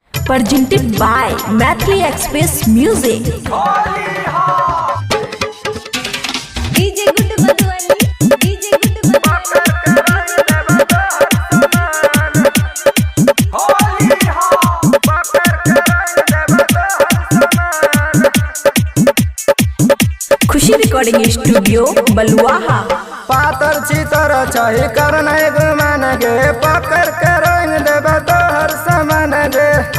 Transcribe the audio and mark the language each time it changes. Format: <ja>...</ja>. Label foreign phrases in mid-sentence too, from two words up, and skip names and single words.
<en>presented by Mathli Express Music. DJ Good Madhwani, DJ Good</en> <mai>खुशी रिकॉर्डिंग स्टूडियो बलुआहा। पातर चितर छही करन गुमान गे पकड़ के रंग देव तोहर समान गे।</mai>